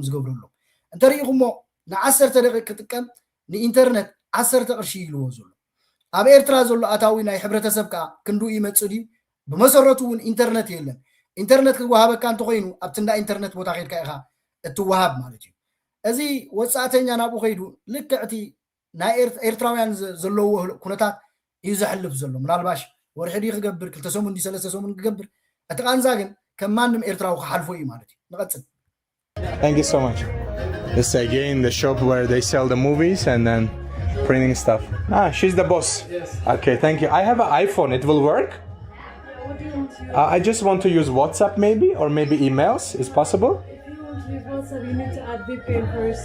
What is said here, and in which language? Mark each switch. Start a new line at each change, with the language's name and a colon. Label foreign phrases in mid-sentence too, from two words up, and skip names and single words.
Tigrinya: ዝገብረሎ እንተሪኢኹሞ ን10 ደቂቕ ክጥቀም ንኢንተርነት 10 ቅርሺ ይልዎ ዘሎ ኣብ ኤርትራ ዘሎ ኣታዊ ናይ ሕብረተሰብ ከዓ ክንዱ ይመጽእ ድዩ ብመሰረቱ እውን ኢንተርነት የለን ኢንተርነት ክወሃበካ እንተኮይኑ ኣብቲ እንዳ ኢንተርነት ቦታ ኸይድካ ኢኻ እትወሃብ ማለት እዩ እዚ ወጻእተኛ ናብኡ ኸይዱ ልክዕቲ ናይ ኤርትራውያን ዘለዎ ኩነታት እዩ ዘሕልፍ ዘሎ ምናልባሽ ወርሒ ዲ ክገብር 2 ሰሙን ዲ 3 ሰሙን ክገብር እቲ ቃንዛ ግን ከም ማንም ኤርትራዊ ክሓልፎ እዩ ማለት እዩ ንቐጽል
English: Thank you so much. This is again the shop where they sell the movies and then printing stuff. She's the boss. Yes. Okay, thank you. I have an iPhone. It will work? What do you want to use? I just want to use WhatsApp maybe, or maybe emails. Is possible? If you want to use WhatsApp, you need to add VPN first.